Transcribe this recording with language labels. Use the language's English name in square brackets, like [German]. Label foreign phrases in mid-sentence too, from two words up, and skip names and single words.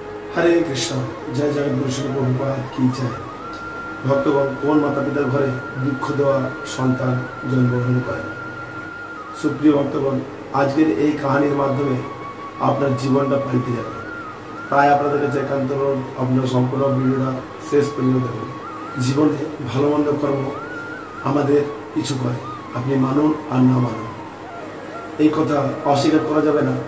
[Bangla] हरे कृष्ण। [Hindi] जय जगद्गुरु श्री प्रभुपाद की जय। [Bangla] ভক্তগণ কোন মাতা পিতার ঘরে দুখ দেবা সন্তান জন্মগ্রহণ করে। সুপ্রিয় ভক্তগণ আজকের এই কাহিনীর মাধ্যমে আপনার জীবনটা পাল্টে যাবে। তাই আপনাদের কাছে একান্ত আপনার সম্পূর্ণ ভিডিওটা শেষ পর্যন্ত দেখুন। জীবনে ভালো মন্দ কর্ম আমাদের কিছু করে, আপনি মানুন আর না মানুন এই কথা অস্বীকার করা যাবে না।